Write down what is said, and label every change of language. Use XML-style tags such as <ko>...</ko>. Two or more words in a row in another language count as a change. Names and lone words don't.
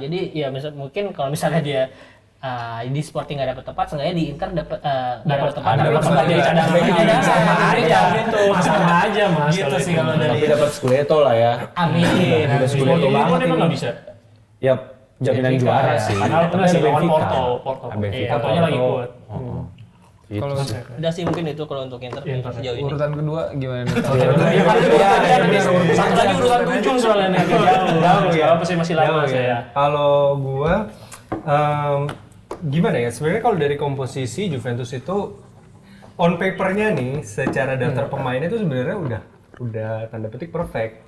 <id>Jadi ya mungkin kalau misalnya dia di Sporting nggak dapat tempat, seenggaknya di Inter dapat tempat. Dapat tempat jadi cadangan. Sama aja gitu. Sama aja Mas. Gitu kalau sih itu. kalau dari Tapi dapat Scudetto lah ya. Amin. Sporting Lisbon emang nggak bisa. Ya jaminan juara sih. Padahal itu masih lawan Benfica. Porto. Benfica, Portonya lagi Porto. kuat. Gitu Kalau sih. Udah sih mungkin itu kalau untuk Inter sejauh ini. urutan kedua gimana nih? Satu lagi urusan 7 soalnya nih. Jauh ya. Apa sih masih lama saya. Kalau gua gimana ya? Sebenarnya kalau dari komposisi Juventus itu</id> <en>on papernya</en> <id>nih, secara daftar pemainnya itu sebenarnya udah tanda petik perfect.</id>